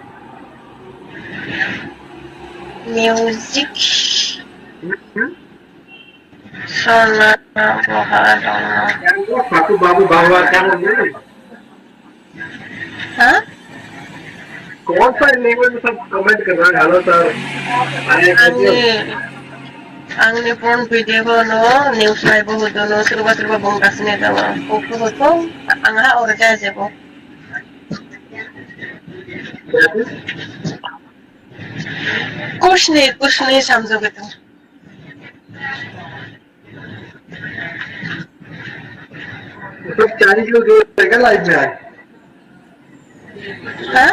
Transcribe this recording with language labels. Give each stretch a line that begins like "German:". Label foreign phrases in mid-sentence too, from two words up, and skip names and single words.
Hindi: म्यूजिक सुनना बहुत बाबू बाबू बाबू क्या बोल रहे हैं? हाँ? कौन सा लैंग्वेज में सब कमेंट कर रहा है?
English: Hello sir,
Bodo: आंनि फन भिडिअखौनो निउस नायबोहोदों, सोरबा सोरबा बुंगासिनो दङ गथ'फोरखौ आंहा अरजाया जेबो।
Hindi: कुछ नहीं समझोगे तुम। सब 40 लोग जो है लाइव में आए, हाँ?